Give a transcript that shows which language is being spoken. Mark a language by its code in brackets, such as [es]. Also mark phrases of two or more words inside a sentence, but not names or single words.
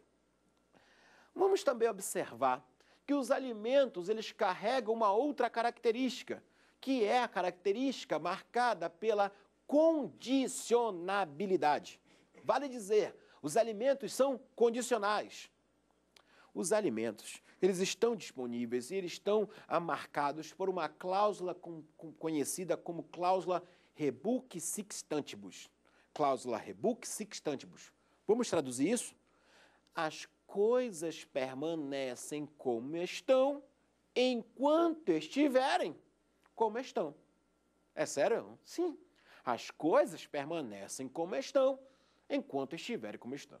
[pt] Vamos também observar que os alimentos eles carregam uma outra característica, que é a característica marcada pela condicionabilidade. Vale dizer, os alimentos são condicionais. Os alimentos, eles estão disponíveis e eles estão marcados por uma cláusula conhecida como cláusula [la] rebus sic stantibus. Cláusula rebus sic stantibus. [pt] Vamos traduzir isso? As coisas permanecem como estão enquanto estiverem como estão. É sério? Sim. As coisas permanecem como estão enquanto estiverem como estão.